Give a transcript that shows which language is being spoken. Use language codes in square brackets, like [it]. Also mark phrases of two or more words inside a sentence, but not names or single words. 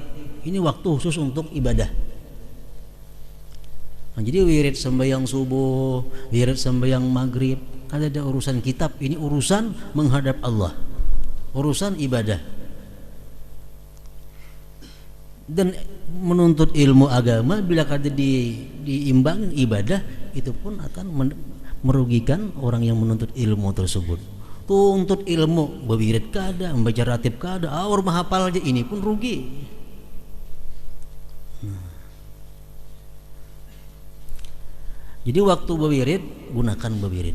[id] Ini waktu khusus untuk ibadah. Nah, jadi wirid sembahyang subuh, wirid sembahyang maghrib, ada urusan kitab. Ini urusan menghadap Allah, urusan ibadah. Dan menuntut ilmu agama bila kada diimbangin ibadah, itu pun akan merugikan orang yang menuntut ilmu tersebut. [bjn] Tuntut ilmu, berwirid kada, membaca ratib kada, orang menghafal aja, ini pun rugi. [id] Jadi waktu berwirid, gunakan berwirid.